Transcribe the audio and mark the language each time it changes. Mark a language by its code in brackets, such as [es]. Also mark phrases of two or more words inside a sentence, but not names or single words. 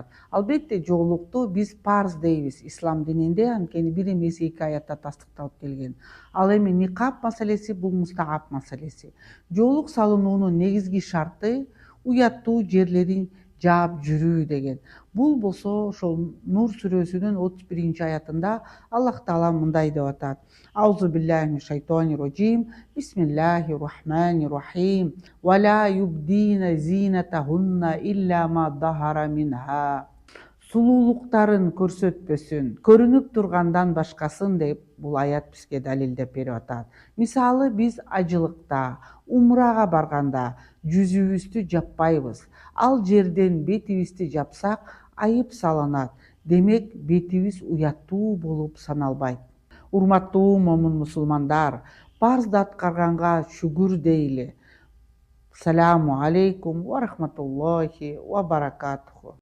[ky] Албетте жоолукту биз парз дейбиз ислам дининде, анткени бир эмес эки аятта тастыкталып келген. Ал эми никап маселеси бул мустахаб маселеси. Жоолук салынуунун негизги шарты уяттуу жерлерин жаап жүрүү деген. Бул болсо ошол Нур сүрөсүнүн 31 аятында Аллах Таала мындай деп атат: [ar] بسم الله الرحمن الرحيم. ولا يبدين زينتهن إلا ما ظهر منها. [ky] Сулуулуктарын көрсөтпөсүн, көрүнүп тургандан башкасын деп бул аят бизге далилдеп берип атат. Мисалы биз ажылыкта, умрага барганда жүзүбүздү жаппайбыз. Ал жерден бетибизди жапсак айып салынат. Демек бетибиз уяттуу болуп саналбайт. Урматтуу момун мусулмандар, парзды аткарганга шүгүр дейли. [ar] السلام عليكم ورحمة الله وبركاته.